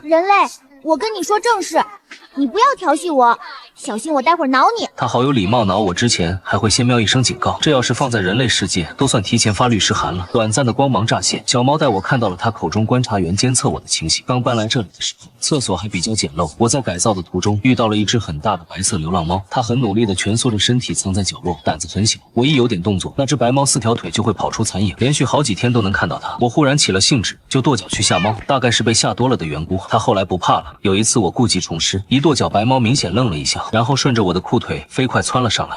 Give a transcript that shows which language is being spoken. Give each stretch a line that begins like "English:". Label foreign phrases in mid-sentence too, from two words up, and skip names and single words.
Chinese: 人類，我跟你說正事，你不要調戲我，小心我待會兒撓你。它好有禮貌，撓我之前還會先喵一聲警告，這要是放在人類世界，都算提前發律師函了。短暫的光芒乍現，小貓帶我看到了它口中觀察員監測我的情形。剛搬來這裡的時候，廁所還比較簡陋，我在改造的途中遇到了一只很大的白色流浪貓，它很努力地蜷縮着身體藏在角落，膽子很小，我一有點動作，那只白貓4條腿就會跑出殘影，連續好幾天都能看到它。我忽然起了興致，就跺腳去嚇貓，大概是被嚇多了的緣故，它後來不怕了。有一次我故技重施，一跺腳，白貓明顯愣了一下，然後順着我的褲腿飛快竄了上來。